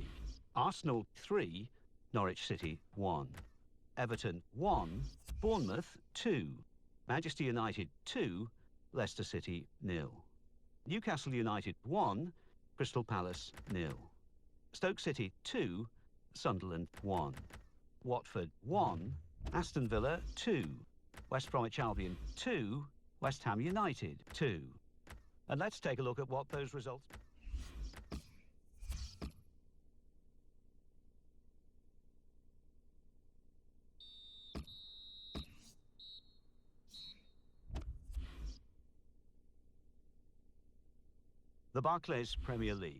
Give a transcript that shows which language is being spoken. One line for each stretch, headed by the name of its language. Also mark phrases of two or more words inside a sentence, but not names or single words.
English: Arsenal 3. Norwich City 1. Everton 1. Bournemouth 2. Manchester United 2. Leicester City 0. Newcastle United 1. Crystal Palace 0. Stoke City 2. Sunderland 1. Watford 1. Aston Villa 2. West Bromwich Albion 2. West Ham United 2. And let's take a look at what those results. The Barclays Premier League.